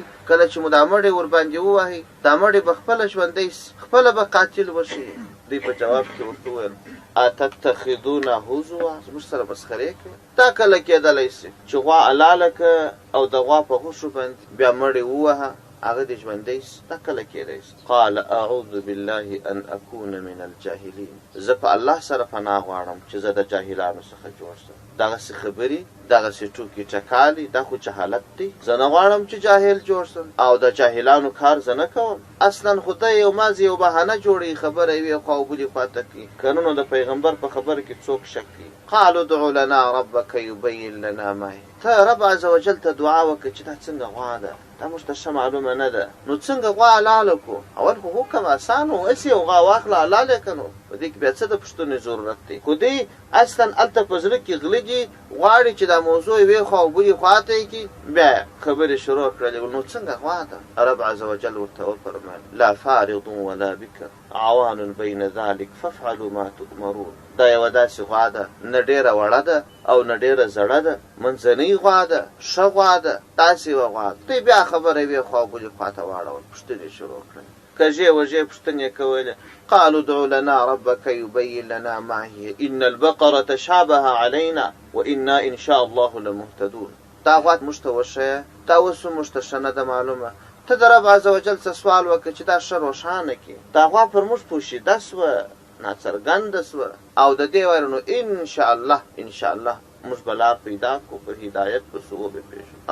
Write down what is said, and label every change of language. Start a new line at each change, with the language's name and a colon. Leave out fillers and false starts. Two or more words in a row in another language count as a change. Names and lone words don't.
Pashto: کله چې مو دا مړی ورباندې ووهئ، دا مړی به خپله ژوندی سي، خپله به قاتل وشي. دوی په جواب کې ورته وویل
Arabic: اتتخذونه هزوا،
Pashto: زموږ سره مسخرې کوي؟ دا کله کېدلی سي چې غوا حلاله که او د غوا په غوښو باندې بیا مړی ووهه هغه دې ژوندی سي؟ دا کله کېدی سي؟
Arabic: قال اعوذ بالله ان اکون من الجاهلین،
Pashto: زه په الله سره پناه غواړم چې زه د جاهلانو څخه جوړ سم. دغسې خبرې، دغسې ټوکې ټکالې، دا خو جهالت دی. زه نه غواړم چې جاهل جوړ سم او د جاهلانو کار زه نه کوم. اصلا خو ته یو مازې یو بهانه جوړوي، خبره یوې خوا او بلې خوا ته کړي. که نه نو د پیغمبر په خبره کې څوک شک کوي.
Arabic: قالوا ادع لنا ربک یبین لنا ما هی،
Pashto: ته رب
Arabic: عز وجل
Pashto: ته دعا وکړه چې دا څنګه غوا ده، دا موږ ته ښه معلومه نه ده، نو څنګه غوا حلاله کړو؟ اول خو حکم اسان و، هسې یو غوا واخله حلاله یې که نو په دې کې بیا څه د پوښتنې ضرورت دی؟ خو دی اصلا هلته په زړه کې غله دي، غواړي چې دا موضوع یوې خوا او بلې خوا ته یې کړي. بیا خبرې شروع کړلې، نو څنګه غوا ده؟
Arabic: رب عز وجل
Pashto: ورته وفرمایل
Arabic: لا فارض ولا بکر عوان بین ذلک فافعلوا ما تؤمرون،
Pashto: دا یوه داسې غوا ده، نه ډېره وړه ده او نه ډېره زړه ده، منځنۍ غوا ده، ښه غوا ده، داسې یوه غوا ده. دوی بیا خبره یوې خوا او بلې خوا ته واړول، پوښتنې شروع کړلې، کژې وژې پوښتنې کولې.
Arabic: قالوا ادع لنا ربك يبين لنا ما هي ان البقره تشابه علينا وانا ان شاء الله لمهتدون.
Pashto: دا غوا موږ ته وښیه، دا اوس موږ ته ښه نه ده معلومه. ته د رب
Arabic: عز وجل
Pashto: څه سوال وکړه چې دا ښه روښانه کړي. دا غوا پر موږ پوشیده سوه، ناڅرګنده سوه، او د دې ویل نو انشاءالله انشاءالله موږ به لار پیدا کړو، په هدایت پسې وبپېژنو.